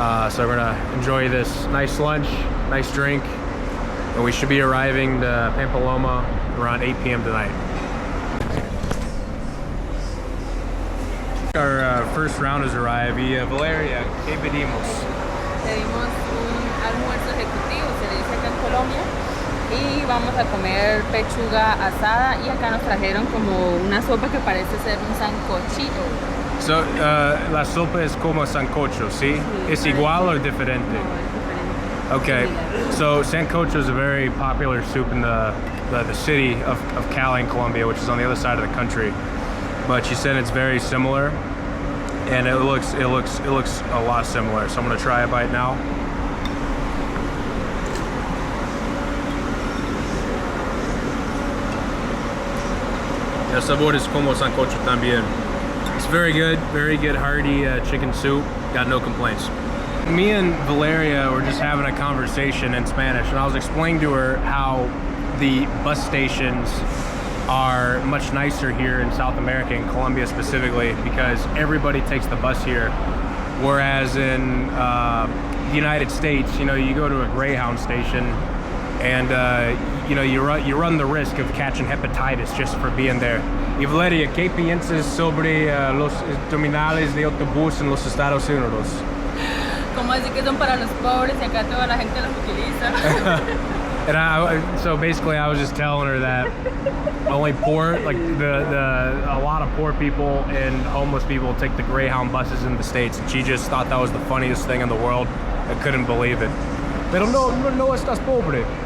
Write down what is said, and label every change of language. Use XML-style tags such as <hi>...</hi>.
<en>So we're gonna enjoy this nice lunch, nice drink, and we should be arriving to Pamplona around 8 p.m. tonight. Our first round has arrived.</en> <es>Valeria, ¿qué pedimos? Pedimos un almuerzo ejecutivo, se le dice acá en Colombia, y vamos a comer pechuga asada, y acá nos trajeron como una sopa que parece ser un sancochito. So, la sopa es como sancocho, ¿sí? ¿Es igual o diferente? No, es diferente.</es> <en>Okay, so sancocho is a very popular soup in the city of Cali in Colombia, which is on the other side of the country. But she said it's very similar, and it looks a lot similar. So I'm gonna try a bite now.</en> <es>El sabor es como sancocho también.</es> <en>It's very good hearty chicken soup. Got no complaints. Me and Valeria were just having a conversation in Spanish, and I was explaining to her how the bus stations are much nicer here in South America, in Colombia specifically, because everybody takes the bus here. Whereas in the United States, you go to a Greyhound station, and you run the risk of catching hepatitis just for being there.</en> <es>Y Valeria, ¿qué piensas sobre los terminales de autobús en los Estados Unidos? ¿Cómo decir que son para los pobres y acá toda la gente los utiliza?</es> <en>And so basically I was just telling her that only poor, like a lot of poor people and homeless people take the Greyhound buses in the States. And she just thought that was the funniest thing in the world. I couldn't believe it.</en> <es>Pero no estás pobre.</es>